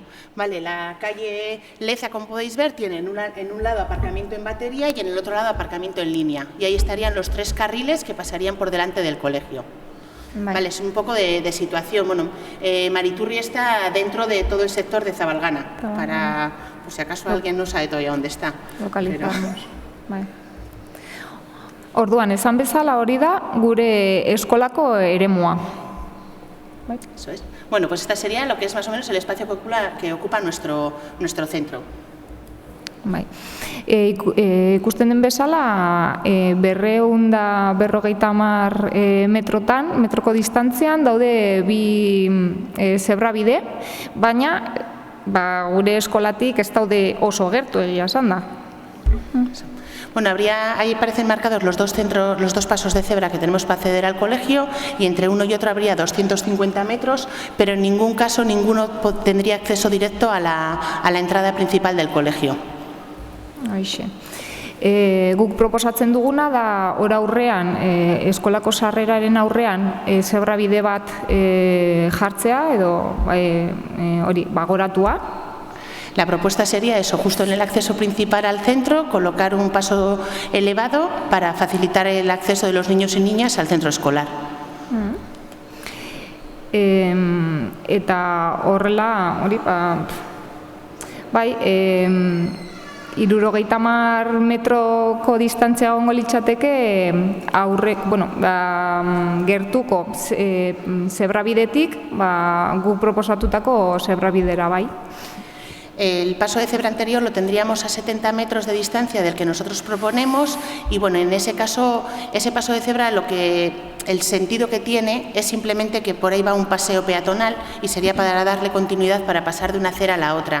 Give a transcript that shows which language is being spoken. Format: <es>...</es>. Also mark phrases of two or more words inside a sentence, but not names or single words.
<es>Vale, la calle Leza, como podéis ver, tiene en un lado aparcamiento en batería y en el otro lado aparcamiento en línea. Y ahí estarían los 3 carriles que pasarían por delante del colegio. Vale, es un poco de situación. Bueno, Mariturri está dentro de todo el sector de Zabalgana, para, por si acaso alguien no sabe todavía dónde está. Localizarnos. Bai.</es> <eu>Orduan, esan bezala hori da gure eskolako eremua.</eu> <es>Eso es. Bueno, pues esta sería lo que es más o menos el espacio que ocupa nuestro centro.</es> <eu>Bai. Ikusten den bezala, 250 metroko distantzian daude bi zebrabide, baina gure eskolatik ez daude oso gertu egia esan da.</eu> <es>Bueno, ahí aparecen marcados los dos pasos de cebra que tenemos para acceder al colegio y entre uno y otro habría 250 metros, pero en ningún caso ninguno tendría acceso directo a la entrada principal del colegio.</es> <eu>Aixe. Guk proposatzen duguna da hor aurrean, eskolako sarreraren aurrean zebrabide bat jartzea edo hori bagoratua.</eu> <es>La propuesta sería eso, justo en el acceso principal al centro, colocar un paso elevado para facilitar el acceso de los niños y niñas al centro escolar.</es> <eu>Eta horrela, hori, bai, 70 metroko distantzia egongo litzateke gertuko zebrabidetik guk proposatutako zebrabidera, bai.</eu> <es>El paso de cebra anterior lo tendríamos a 70 metros de distancia del que nosotros proponemos y bueno, en ese caso, ese paso de cebra el sentido que tiene es simplemente que por ahí va un paseo peatonal y sería para darle continuidad para pasar de una acera a la otra.</es>